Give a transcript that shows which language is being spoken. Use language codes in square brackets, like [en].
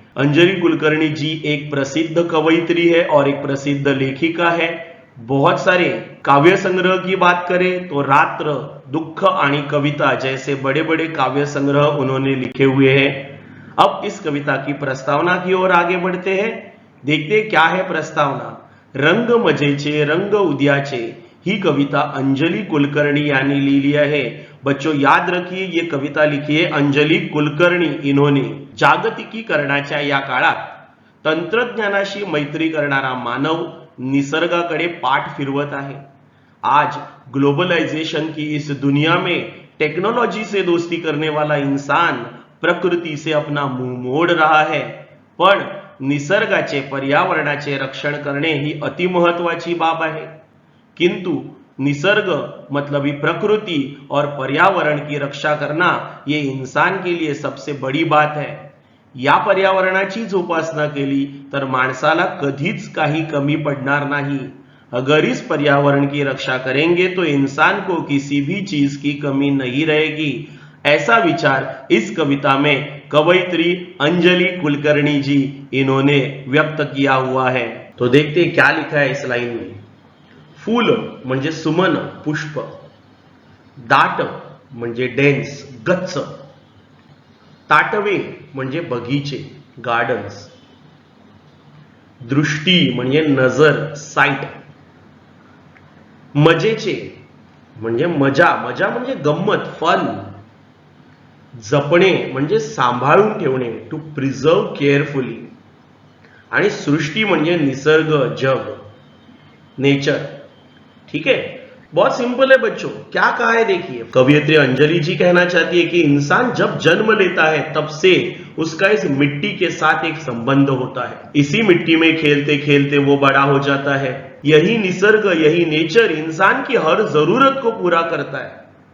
[hi] अंजलि कुलकर्णी जी एक प्रसिद्ध कवयित्री है और एक प्रसिद्ध लेखिका है। बहुत सारे काव्य संग्रह की बात करें तो रात्र, दुख आणि कविता जैसे बड़े बड़े काव्य संग्रह उन्होंने लिखे हुए हैं। अब इस कविता की प्रस्तावना की ओर आगे बढ़ते हैं। देखते क्या है प्रस्तावना। [mr] रंग मजेचे रंग उद्याचे ही कविता अंजलि कुलकर्णी यांनी लिहिली आहे। [hi] बच्चों याद रखिए, ये कविता लिखी है अंजलि कुलकर्णी इन्होंने। [mr] जागतिकीकरणाच्या या काळात तंत्रज्ञानाशी मैत्री करणारा मानव निसर्गाकडे पाठ फिरवत आहे। [hi] आज ग्लोबलाइजेशन की इस दुनिया में टेक्नोलॉजी से दोस्ती करने वाला इंसान प्रकृति से अपना मुंह मोड़ रहा है, [mr] पण निसर्गाचे पर्यावरणाचे रक्षण करणे ही अतिमहत्वाची बाब आहे। [hi] किंतु निसर्ग मतलब ही प्रकृति और पर्यावरण की रक्षा करना ये इंसान के लिए सबसे बड़ी बात है। [mr] या पर्यावरणाची जोपासना केली तर माणसाला कधीच काही कमी पडणार नाही। [hi] अगर इस पर्यावरण की रक्षा करेंगे तो इंसान को किसी भी चीज की कमी नहीं रहेगी। ऐसा विचार इस कविता में कवयित्री अंजलि कुलकर्णी जी इन्होंने व्यक्त किया हुआ है। तो देखते क्या लिखा है इस लाइन में। [mr] फूल म्हणजे सुमन पुष्प, दाट म्हणजे डेन्स गच्च, ताटवे म्हणजे बगीचे गार्डन्स, दृष्टी म्हणजे नजर साइट, मजेचे म्हणजे मजा, मजा म्हणजे गंमत फन, जपणे म्हणजे सांभाळून ठेवणे [en] to preserve carefully, [mr] आणि सृष्टी म्हणजे निसर्ग जग नेचर। [hi] ठीक है, बहुत सिंपल है बच्चों। क्या कहा है देखिए, कवयित्री अंजलि जी कहना चाहती है कि इंसान जब जन्म लेता है तब से उसका इस मिट्टी के साथ एक संबंध होता है। इसी मिट्टी में खेलते खेलते वो बड़ा हो जाता है। यही निसर्ग, यही नेचर इंसान की हर जरूरत को पूरा करता है।